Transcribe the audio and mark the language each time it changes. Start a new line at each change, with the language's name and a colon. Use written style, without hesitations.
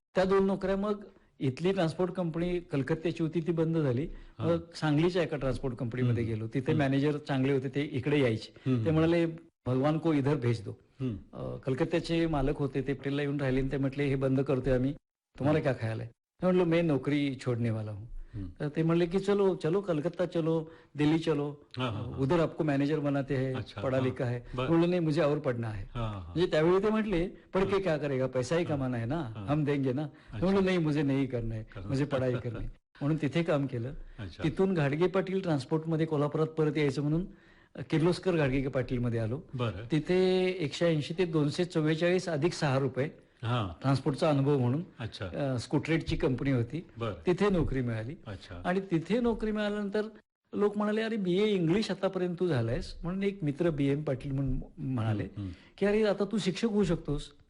Marathi: त्या 2 नोकऱ्या मग इथली ट्रान्सपोर्ट कंपनी कलकत्त्याची होती ती बंद झाली. मग सांगलीच्या एका ट्रान्सपोर्ट कंपनीमध्ये गेलो. तिथे मॅनेजर चांगले होते ते इकडे यायचे. ते म्हणाले
Hindi: भगवान को इधर भेज दो.
Marathi: कलकत्त्याचे मालक होते ते हॉटेलला येऊन राहिले ते म्हटले हे बंद करतोय आम्ही तुम्हाला
Hindi: क्या ख्याल है.
Marathi: म्हटलं
Hindi: मैं नोकरी छोड़ने वाला हूँ.
Marathi: तर ते म्हणले की
Hindi: चलो चलो कलकत्ता चलो दिल्ली चलो उधर आपको मैनेजर बनाते हैं पढ़ा लिखा है. बोले नहीं मुझे और पढ़ना है.
Marathi: म्हणजे त्यावेळी ते म्हटले
Hindi: पढ़ के क्या करेगा पैसा ही कमाना है ना हम देंगे ना.
Marathi: म्हणलं नाही
Hindi: मुझे नहीं करना है मुझे पढ़ाई करना है.
Marathi: म्हणून तिथे काम केलं. तिथून घाडगे पाटील ट्रान्सपोर्टमध्ये कोल्हापुरात परत यायचं म्हणून किर्लोस्कर घाडगे पाटील मध्ये आलो. तिथे 180 ते 244 अधिक 6 रुपये ट्रान्सपोर्टचा अनुभव म्हणून स्कूटरेटची कंपनी होती तिथे नोकरी मिळाली. आणि तिथे नोकरी मिळाल्यानंतर लोक म्हणाले अरे BA इंग्लिश आतापर्यंत तू झालायस म्हणून एक मित्र BM पाटील म्हणून म्हणाले की अरे आता तू शिक्षक होऊ शकतोस.